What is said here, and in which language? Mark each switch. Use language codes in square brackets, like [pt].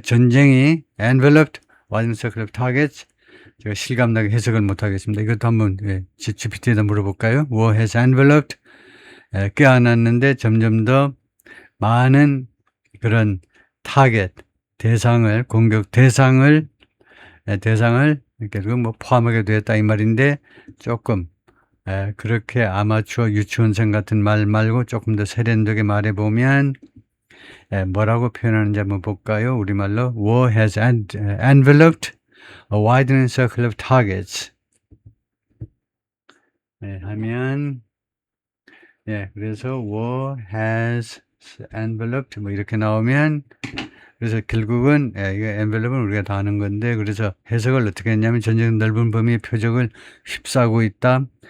[ko] 전쟁이 [en] enveloped widening circle of targets. [ko] 제가 실감나게 해석을 못 하겠습니다. 이것도 한번 GPT에다 물어볼까요? [en] War has enveloped [ko] 껴안았는데 점점 더 많은 그런 타겟 대상을 공격 대상을 이렇게 포함하게 되었다 이 말인데 조금 그렇게 아마추어 유치원생 같은 말 말고 조금 더 세련되게 말해보면 뭐라고 표현하는지 한번 볼까요? 우리말로 [en] War has enveloped a widening circle of targets. [ko] 하면 그래서 [en] War has enveloped [ko] 이렇게 나오면 그래서 결국은 이거 envelope는 우리가 다 아는 건데 그래서 해석을 어떻게 했냐면 전쟁 넓은 범위의 표적을 휩싸고 있다.